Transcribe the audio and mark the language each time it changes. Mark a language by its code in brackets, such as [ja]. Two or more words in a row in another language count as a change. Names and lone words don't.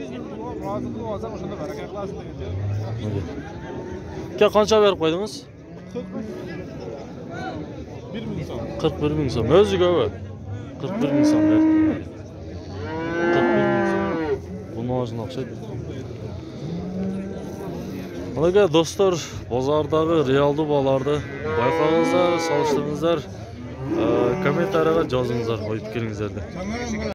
[uz] Aka qancha berib qo'ydingiz? 41 ming so'm. O'ziga o. 41 ming so'm berdi. 41 ming so'm. Buni o'zini окшойт. [ky] Мынакей достор, базардагы реалдуу бааларды байкагыңыздар, салыштырыңыздар, комментарийга жазыңыздар, айтып келиңиздер.